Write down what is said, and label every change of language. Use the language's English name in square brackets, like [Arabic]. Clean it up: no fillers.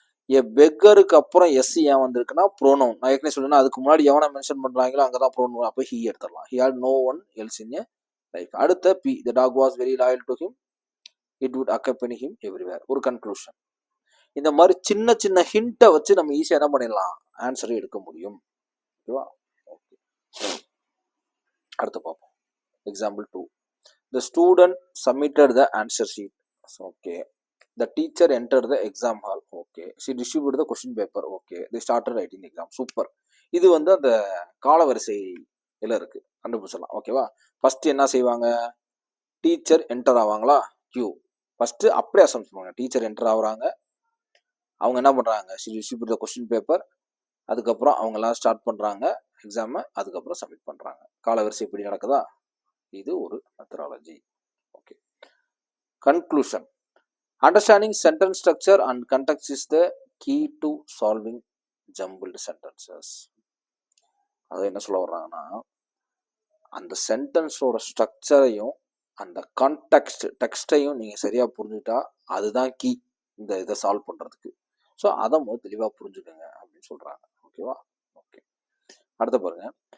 [Tamil] A beggarக்கு அப்புறம் S ஏன் வந்திருக்குன்னா ப்ரோனவுன். நான் ஏற்கனவே சொன்னேன்னா அதுக்கு முன்னாடி எவனை மென்ஷன் பண்றாங்களோ அங்கதான் ப்ரோனவுன், அப்போ he எடுத்துடலாம். [English] He had no one else in a life. [Tamil] அடுத்த B, [English] the dog was very loyal to him. It would accompany him everywhere. [Tamil] ஒரு கன்க்ளூஷன். இந்த மாதிரி சின்ன சின்ன ஹிண்ட்டை வச்சு நம்ம ஈஸியாக என்ன பண்ணிடலாம், ஆன்சரை எடுக்க முடியும். ஓகேவா? ஓகே, அடுத்து பார்ப்போம். [English] Example 2. The student submitted the answer sheet. ஓகே, The teacher entered the exam hall. Okay. She distributed the question paper. Okay. They started writing the exam. [Tamil] Super. இது வந்து அந்த காலவரிசையில் இருக்கு, கண்டுபிடிச்சிடலாம். ஓகேவா? ஃபர்ஸ்ட் என்ன செய்வாங்க? Teacher enter ஆவாங்களா? கியூ. ஃபர்ஸ்ட் அப்படியே அசம்ஸ் பண்ணுவாங்க. டீச்சர் என்டர் ஆகுறாங்க, அவங்க என்ன பண்றாங்க? [English] she distributed the question paper. [Tamil] அதுக்கப்புறம் அவங்க எல்லாம் ஸ்டார்ட் பண்றாங்க எக்ஸாமை, அதுக்கப்புறம் சப்மிட் பண்றாங்க. காலவரிசை இப்படி நடக்குதா? இது ஒரு methodology. Okay. Conclusion. [English] Understanding sentence structure and context is the key to solving jumbled sentences. [Tamil] அது என்ன சொல்ல வர்றாங்கன்னா, அந்த சென்டென்ஸோட ஸ்ட்ரக்சரையும் அந்த டெக்ஸ்டையும் நீங்கள் சரியாக புரிஞ்சுட்டா அதுதான் கீ இந்த இதை சால்வ் பண்ணுறதுக்கு. ஸோ அதை முதல் தெளிவாக புரிஞ்சுக்கோங்க அப்படின்னு சொல்கிறாங்க. ஓகேவா? ஓகே. அடுத்த பாருங்க.